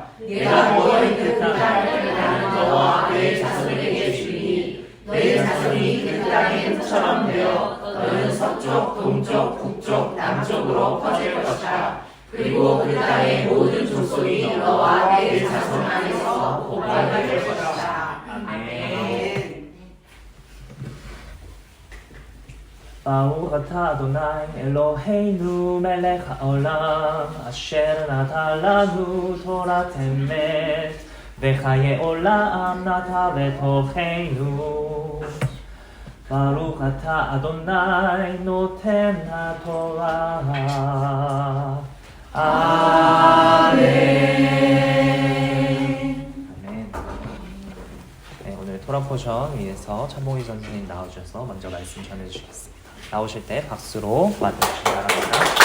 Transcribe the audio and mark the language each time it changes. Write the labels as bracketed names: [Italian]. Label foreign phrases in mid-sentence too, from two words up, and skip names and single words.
[Korean] 내가 모여있는 그 땅을 나는 너와 내 자손에게 주리니 너의 자손이 그 땅의 흙처럼 되어 너는 서쪽, 동쪽, 북쪽, 남쪽으로 퍼질 것이다. 그리고 그 땅의 모든 족속이 너와 내 자손 안에서 복받게 될 것이다. 아멘. [Hebrew] ברוך אתה אדוני אלוהינו מלך העולם אשר נתן לנו תורת אמת וחיי עולם נטע בתוכנו. ברוך אתה אדוני נותן התורה. [Korean] 아멘. 아멘. 네, 오늘 토라 포션 위에서 천봉희 선생님 나오셔서 먼저 말씀 전해주시겠습니다. 나오실 때 박수로 맞아주시기 바랍니다.